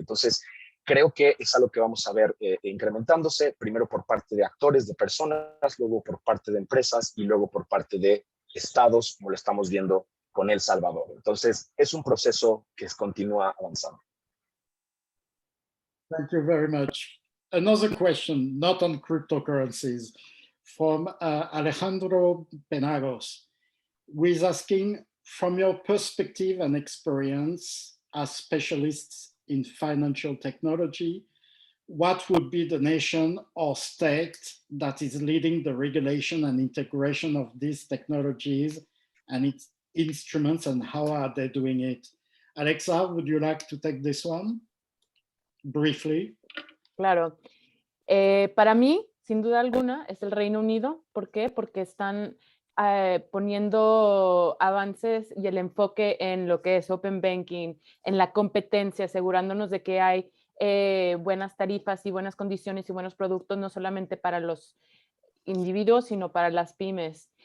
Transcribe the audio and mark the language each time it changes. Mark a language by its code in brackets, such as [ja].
[es] Entonces, creo que es algo que vamos a ver incrementándose, primero por parte de actores, de personas, luego por parte de empresas y luego por parte de estados, como lo estamos viendo con El Salvador. Entonces, es un proceso que continúa avanzando. [en] Thank you very much. another question, not on cryptocurrencies, from Alejandro Penagos, who is asking, from your perspective and experience as specialists in financial technology, what would be the nation or state that is leading the regulation and integration of these technologies and its instruments, and how are they doing it? Alexa, would you like to take this one briefly? [es] Claro. Para mí, sin duda alguna, es el Reino Unido. ¿Por qué? Porque están poniendo avances y el enfoque en lo que es Open Banking, en la competencia, asegurándonos de que hay buenas tarifas y buenas condiciones y buenos productos, no solamente para los individuos, sino para las pymes.